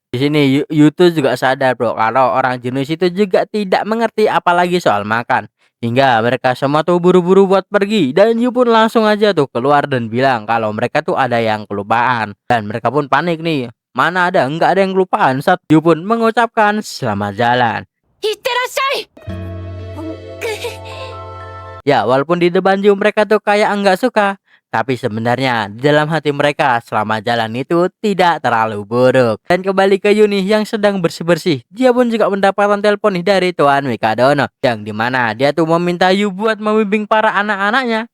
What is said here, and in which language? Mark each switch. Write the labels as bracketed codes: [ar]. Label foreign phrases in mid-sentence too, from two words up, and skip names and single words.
[id] Di sini Yu tuh juga sadar bro, kalau orang jenis itu juga tidak mengerti apalagi soal makan. Hingga mereka semua tuh buru-buru buat pergi dan Yu pun langsung aja tuh keluar dan bilang kalau mereka tuh ada yang kelupaan. Dan mereka pun panik nih. Mana ada, nggak ada yang kelupaan saat Yu pun mengucapkan selamat jalan. [ja] いってらっしゃい。 [id] Ya, walaupun di depan Yu mereka tuh kayak enggak suka, tapi sebenarnya di dalam hati mereka selama jalan itu tidak terlalu buruk. Dan kembali ke Yu nih yang sedang bersih-bersih. Dia pun juga mendapatkan telepon nih dari Tuan Mikadono, yang dimana dia tuh meminta Yu buat membimbing para anak-anaknya.